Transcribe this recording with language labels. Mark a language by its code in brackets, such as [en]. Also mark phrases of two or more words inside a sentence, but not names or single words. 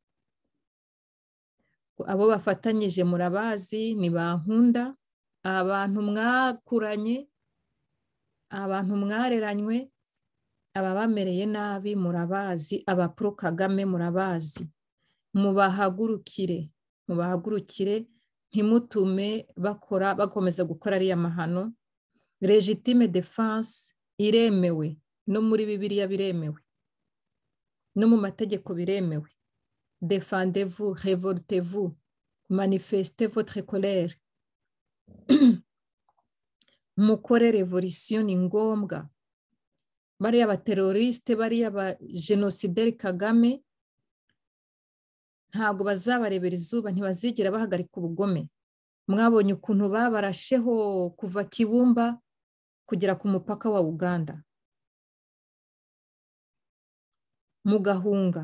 [rw] Abo bafatanyije murabazi, ni Bankunda, abantu mwakuranye, abantu mwareranywe, ababamereye nabi murabazi, aba pro Kagame murabazi. Mubahagurukire, ntimutume bakomeza gukora ariya mahano. [fr] Legitime defense [rw] iremewe, no muri Bibiliya biremewe, no mu mategeko biremewe. [fr] Défendez-vous, révoltez-vous, manifestez votre colère. [rw] Mukore revolution ni ngombwa. Bariya abateroriste, bariya abajenosideri Kagame ntabwo bazabarebera izuba, ntibazigera bahagarika ubugome. Mwabonye ukuntu babarasheho kuva Kibumba kugera ku mupaka wa Uganda, mugahunga.